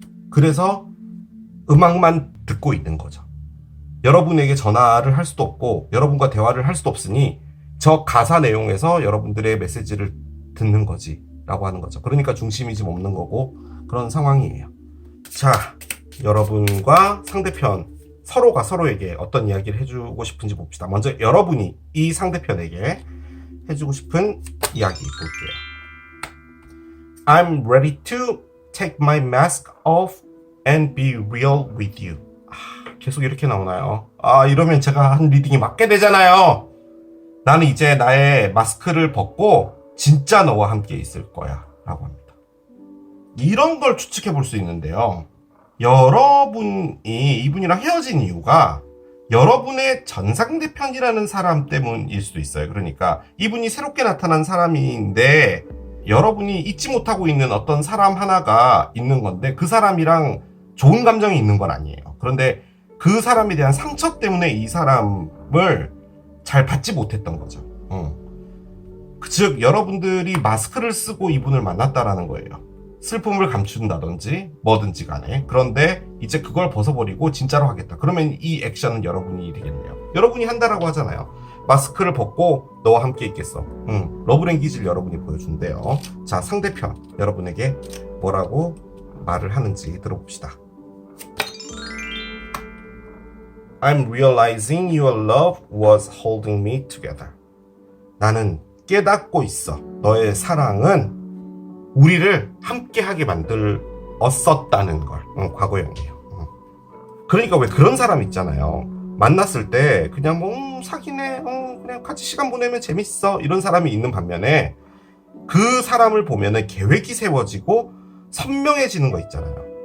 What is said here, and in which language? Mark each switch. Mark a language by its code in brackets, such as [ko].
[ko] 그래서 음악만 듣고 있는 거죠. 여러분에게 전화를 할 수도 없고 여러분과 대화를 할 수도 없으니 저 가사 내용에서 여러분들의 메시지를 듣는 거지 라고 하는 거죠. 그러니까 중심이 좀 없는 거고 그런 상황이에요. 자, 여러분과 상대편 서로가 서로에게 어떤 이야기를 해주고 싶은지 봅시다. 먼저 여러분이 이 상대편에게 해주고 싶은 이야기 볼게요. [en] I'm ready to take my mask off and be real with you. [ko] 계속 이렇게 나오나요? 이러면 제가 한 리딩이 맞게 되잖아요. 나는 이제 나의 마스크를 벗고 진짜 너와 함께 있을 거야 라고 합니다. 이런 걸 추측해 볼 수 있는데요. 여러분이 이분이랑 헤어진 이유가 여러분의 전상대편이라는 사람 때문일 수도 있어요. 그러니까 이분이 새롭게 나타난 사람인데 여러분이 잊지 못하고 있는 어떤 사람 하나가 있는 건데 그 사람이랑 좋은 감정이 있는 건 아니에요. 그런데 그 사람에 대한 상처 때문에 이 사람을 잘 받지 못했던 거죠. 즉 여러분들이 마스크를 쓰고 이분을 만났다라는 거예요. 슬픔을 감춘다든지 뭐든지 간에. 그런데 이제 그걸 벗어버리고 진짜로 하겠다. 그러면 이 액션은 여러분이 되겠네요. 여러분이 한다라고 하잖아요. 마스크를 벗고 너와 함께 있겠어. 러브랭귀지를 여러분이 보여준대요. 자, 상대편 여러분에게 뭐라고 말을 하는지 들어봅시다. [en] I'm realizing your love was holding me together. [ko] 나는 깨닫고 있어. 너의 사랑은 우리를 함께하게 만들 없었다는 걸. 과거형이에요. 그러니까 왜 그런 사람 있잖아요. 만났을 때 그냥 뭐 사귀네, 그냥 같이 시간 보내면 재밌어, 이런 사람이 있는 반면에 그 사람을 보면은 계획이 세워지고 선명해지는 거 있잖아요.